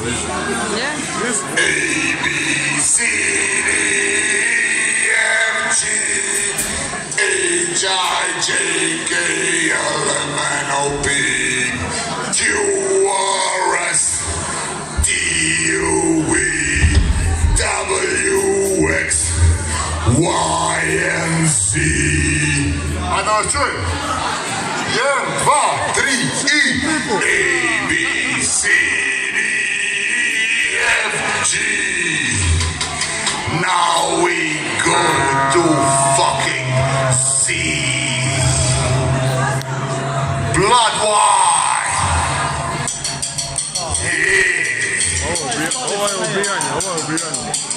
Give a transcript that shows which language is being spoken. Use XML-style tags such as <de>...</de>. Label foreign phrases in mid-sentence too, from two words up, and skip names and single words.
<en>A, B, C, D, F, G, H, I, J, K, L, M, N, O, P, Q, R, S, T, U, V, W, X, Y, and Z.</en> <sr>A da vas čujem? 1, 2, 3 i A, B, C, D, F, G.</sr> <en>Now we go to fucking C. Blood wine. Yeah.</en> <sr>Ovo je ubijanje.</sr>